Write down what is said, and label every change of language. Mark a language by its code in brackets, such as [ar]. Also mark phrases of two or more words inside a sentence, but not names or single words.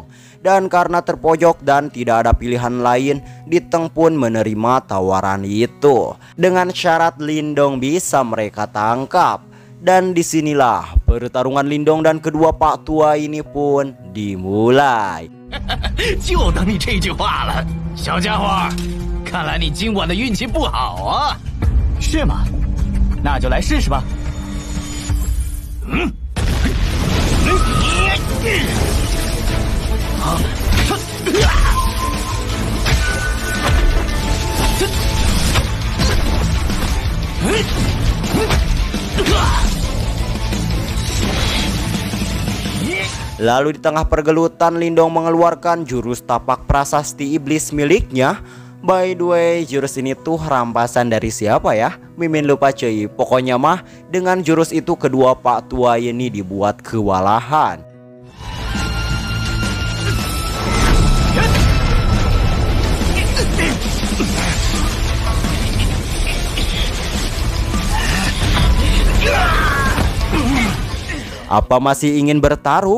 [id] Dan karena terpojok dan tidak ada pilihan lain, Diteng pun menerima tawaran itu dengan syarat Lindong bisa mereka tangkap. Dan disinilah pertarungan Lindong dan kedua pak tua ini pun dimulai. [zh] 就等你这句话了，小家伙，看来你今晚的运气不好啊。是吗？那就来试试吧。 [id] Lalu di tengah pergelutan Lindong mengeluarkan jurus tapak prasasti iblis miliknya. [en] By the way, [id] jurus ini tuh rampasan dari siapa ya? Mimin lupa cuy. Pokoknya mah dengan jurus itu kedua pak tua ini dibuat kewalahan. Apa masih ingin bertarung?